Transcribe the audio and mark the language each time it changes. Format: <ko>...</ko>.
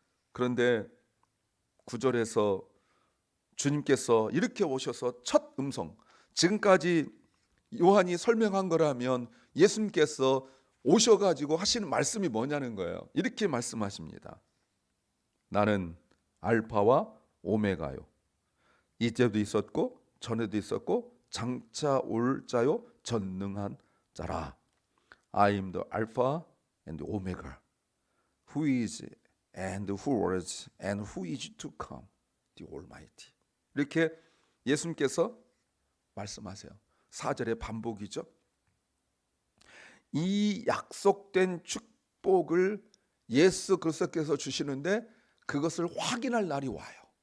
<ko>그런데 9절에서 주님께서 이렇게 오셔서 첫 음성, 지금까지 요한이 설명한 거라면 예수님께서 오셔가지고 하시는 말씀이 뭐냐는 거예요. 이렇게 말씀하십니다. 나는 알파와 오메가요. 이때도 있었고 전에도 있었고 장차 올 자요 전능한 자라.</ko> <en>I am the Alpha and the Omega, who is and who was and who is to come, the Almighty.</en> <ko>이렇게 예수님께서 말씀하세요. 4절의 반복이죠. 이 약속된 축복을 예수 그리스도께서 주시는데 그것을 확인할 날이 와요.</ko>